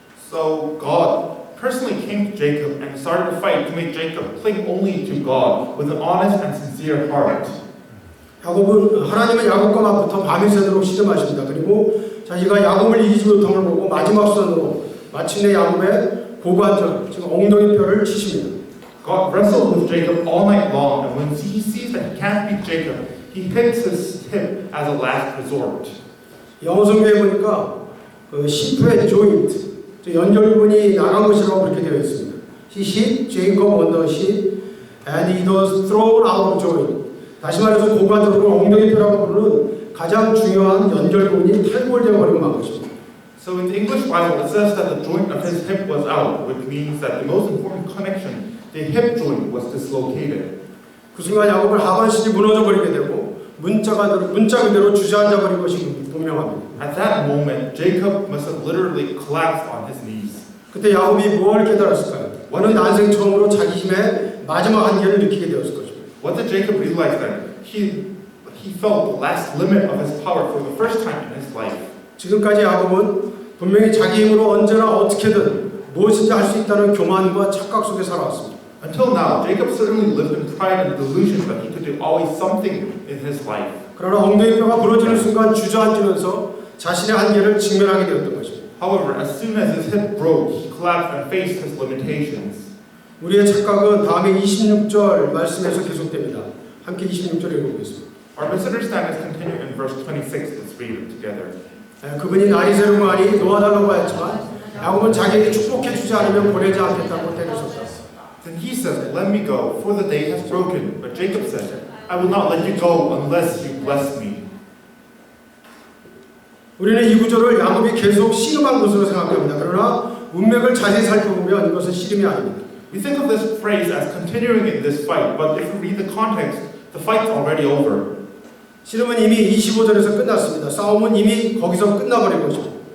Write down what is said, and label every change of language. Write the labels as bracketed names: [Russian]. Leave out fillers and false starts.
[English] So God personally came to Jacob and started a fight to make Jacob cling only to God with an honest and sincere heart. [Korean] 하나님은 야곱과 맞붙어 밤이 새도록 씨름하십니다. 그리고 자기가 야곱을 이기지 못함을 보고 마지막 선으로 마침내 야곱의 고관절, 즉 엉덩이 뼈를 치십니다. [English] God wrestled with Jacob all night long, and when he sees that he can't beat Jacob, he hits his hip as a last resort. [Korean] 영어 성경에 보니까 그 시프의 조인트, 연결부분이 나간 것이라고 그렇게 되어 있습니다. [English] He hit Jacob on the hip, and he was thrown out of joint. [Korean] 다시 말해서 고관절을 엉덩이뼈라고 부르는 가장 중요한 연결부분이 탈골되어 버리고 만 것입니다. [English] So in the English Bible, it says that the joint of his hip was out, which means that the most important connection, the hip joint, was dislocated. [Korean] 그 순간 야곱을 하반신이 무너져 버리게 되고 문자 그대로 주저앉아 버린 것이 분명합니다. [English] At that moment, Jacob must have literally collapsed on his knees. [Korean] 그때 야곱이 무엇을 깨달았을까요? 그는 난생 처음으로 자기 힘의 마지막 한계를 느끼게 되었을 것입니다. [English] What did Jacob realize then? He felt the last limit of his power for the first time in his life. [Korean] 지금까지 야곱은 분명히 자기 힘으로 언제나 어떻게든 무엇인지 할 수 있다는 교만과 착각 속에 살아왔습니다. [English] Until now, Jacob certainly lived in pride and delusion that he could do always something in his life. [Korean] 그러나 엉덩이뼈가 부러지는 순간 주저앉으면서 자신의 한계를 직면하게 되었던 것입니다. [English] However, as soon as his hip broke, he collapsed and faced his limitations. [Korean] 우리의 착각은 다음에 26절 말씀에서 계속됩니다. 함께 26절 읽어보겠습니다. [English] Our misunderstandings continue in verse 26. Let's read it together. [Korean] 그분이 날이 새로우니 놓아달라고 하였지만 야곱은 자기에게 축복해 주지 않으면 보내지 않겠다고 때리셨다. [English] Then he says, "Let me go, for the day has broken." But Jacob said, "I will not let you go unless you bless me." [Korean] 우리는 이 구절을 야곱이 계속 씨름한 것으로 생각합니다. 그러나 문맥을 자세히 살펴보면 이것은 씨름이 아닙니다. [English] We think of this phrase as continuing in this fight, but if we read the context, the fight's already over. [Korean] 씨름은 이미 25절에서 끝났습니다. 싸움은 이미 거기서 끝나버린 것입니다.